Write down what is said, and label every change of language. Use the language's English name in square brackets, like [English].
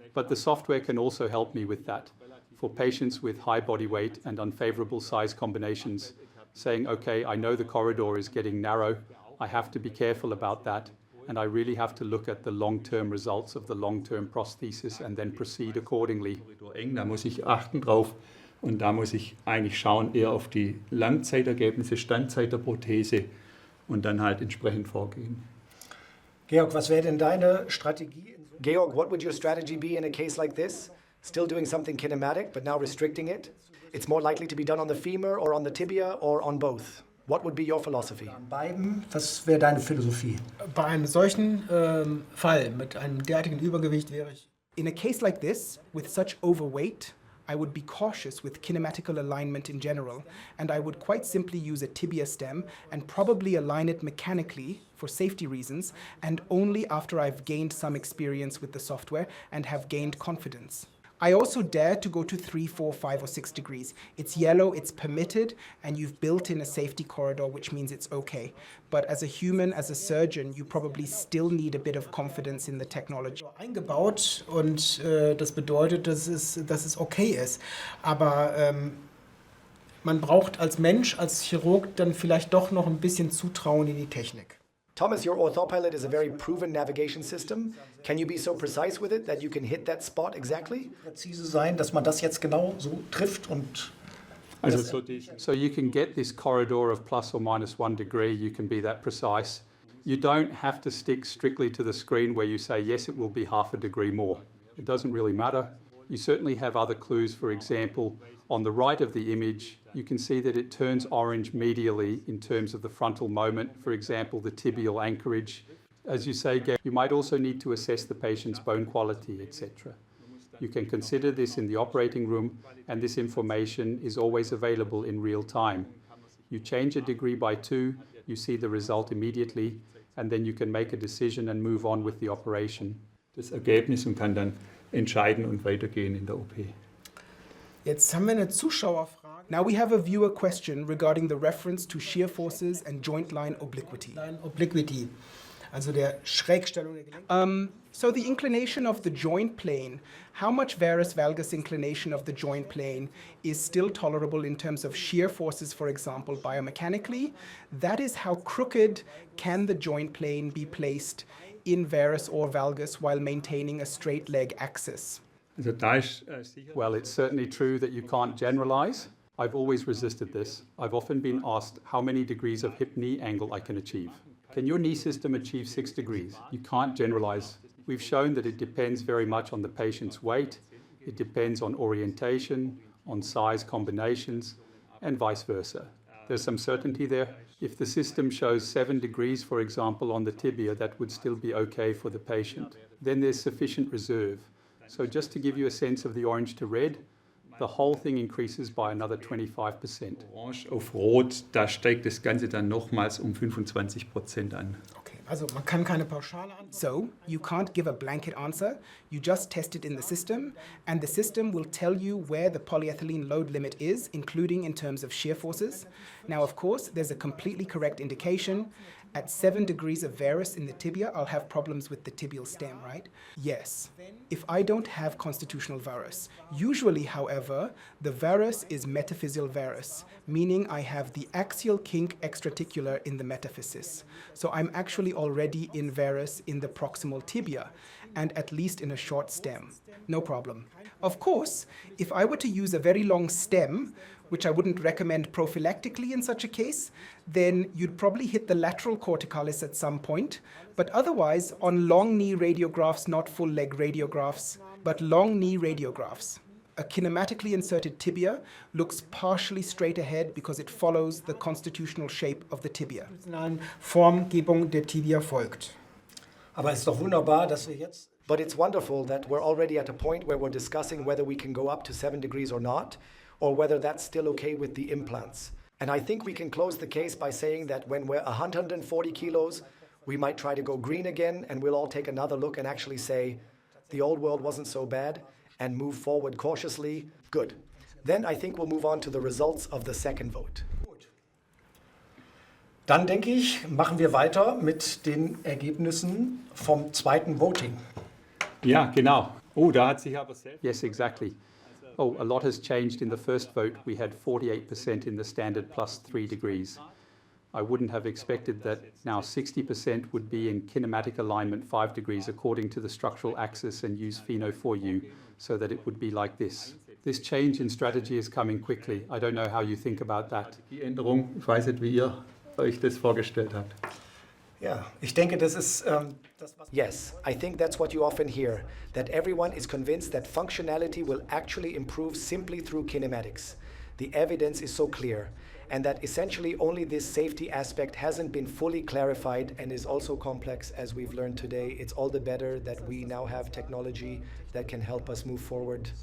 [English] But the software can also help me with that. For patients with high body weight and unfavourable size combinations, saying, okay, I know the corridor is getting narrow, I have to be careful about that, and I really have to look at the long-term results of the long-term prosthesis and then proceed accordingly. [German] Eng, da muss ich achten drauf und da muss ich eigentlich schauen eher auf die Langzeitergebnisse, Standzeit der Prothese und dann halt entsprechend vorgehen. Georg, was wäre denn deine Strategie? [English] Georg, what would your strategy be in a case like this? Still doing something kinematic, but now restricting it? It's more likely to be done on the femur or on the tibia or on both. What would be your philosophy? [German] An beiden, was wäre deine Philosophie? Bei einem solchen Fall mit einem derartigen Übergewicht wäre ich. [English] In a case like this, with such overweight, I would be cautious with kinematical alignment in general, and I would quite simply use a tibia stem and probably align it mechanically for safety reasons, and only after I've gained some experience with the software and have gained confidence. I also dare to go to 3, 4, 5, or 6 degrees. It's yellow, it's permitted, and you've built in a safety corridor, which means it's okay. But as a human, as a surgeon, you probably still need a bit of confidence in the technology. [German] Eingebaut und das bedeutet, dass es okay ist. Aber man braucht als Mensch, als Chirurg dann vielleicht doch noch ein bisschen Zutrauen in die Technik. [English] Thomas, your orthopilot is a very proven navigation system. Can you be so precise with it that you can hit that spot exactly? [German] Präzise sein, dass man das jetzt genau so trifft und [English] So you can get this corridor of plus or minus 1 degree, you can be that precise. You don't have to stick strictly to the screen where you say, yes, it will be half a degree more. It doesn't really matter. You certainly have other clues. For example, on the right of the image, you can see that it turns orange medially in terms of the frontal moment, for example, the tibial anchorage. As you say, Gary, you might also need to assess the patient's bone quality, etc. You can consider this in the operating room, and this information is always available in real time. You change a degree by 2, you see the result immediately, and then you can make a decision and move on with the operation. [German] Das Ergebnis und kann dann entscheiden und weitergehen in der OP. Jetzt haben wir eine Zuschauerfrage. [English] Now we have a viewer question regarding the reference to shear forces and joint line obliquity. [German] Obliquity, also der Schrägstellung der Gelenke. [English] So the inclination of the joint plane, how much varus valgus inclination of the joint plane is still tolerable in terms of shear forces, for example, biomechanically? That is how crooked can the joint plane be placed in varus or valgus while maintaining a straight leg axis? [German] Also da ist [English] Well, it's certainly true that you can't generalize. I've always resisted this. I've often been asked how many degrees of hip-knee angle I can achieve. Can your knee system achieve 6 degrees? You can't generalize. We've shown that it depends very much on the patient's weight, it depends on orientation, on size combinations, and vice versa. There's some certainty there. If the system shows 7 degrees, for example, on the tibia, that would still be okay for the patient. Then there's sufficient reserve. So just to give you a sense of the orange to red, the whole thing increases by another 25%. [German] Orange auf Rot, da steigt das Ganze dann nochmals 25% an. Okay, also man kann keine pauschale Antwort. [English] So you can't give a blanket answer, you just test it in the system, and the system will tell you where the polyethylene load limit is, including in terms of shear forces. Now, of course, there's a completely correct indication. At 7 degrees of varus in the tibia, I'll have problems with the tibial stem, right? Yes, if I don't have constitutional varus. Usually, however, the varus is metaphyseal varus, meaning I have the axial kink extraticular in the metaphysis. So I'm actually already in varus in the proximal tibia, and at least in a short stem. No problem. Of course, if I were to use a very long stem, which I wouldn't recommend prophylactically in such a case, then you'd probably hit the lateral corticalis at some point, but otherwise on long knee radiographs, not full leg radiographs, but long knee radiographs. A kinematically inserted tibia looks partially straight ahead because it follows the constitutional shape of the tibia. [German] Formgebung der Tibia folgt. Aber es ist doch wunderbar, dass wir jetzt [English] But it's wonderful that we're already at a point where we're discussing whether we can go up to 7 degrees or not, or whether that's still okay with the implants. And I think we can close the case by saying that when we're 140 kilos, we might try to go green again, and we'll all take another look and actually say, the old world wasn't so bad, and move forward cautiously. Good. Then I think we'll move on to the results of the second vote. [German] Dann denke ich, machen wir weiter mit den Ergebnissen vom zweiten Voting. Ja, genau. Oh, da hat sich aber sehr... [English] Yes, exactly. Oh, a lot has changed in the first vote. We had 48% in the standard plus 3 degrees. I wouldn't have expected that now 60% would be in kinematic alignment 5 degrees according to the structural axis and use Pheno4U so that it would be like this. This change in strategy is coming quickly. I don't know how you think about that. [German] Die Änderung, ich weiß nicht, wie ihr euch das vorgestellt habt. Ja, ich denke, das ist das, was... [English] Yes, I think that's what you often hear, that everyone is convinced that functionality will actually improve simply through kinematics. The evidence is so clear, and that essentially only this safety aspect hasn't been fully clarified and is also complex, as we've learned today. It's all the better that we now have technology that can help us move forward.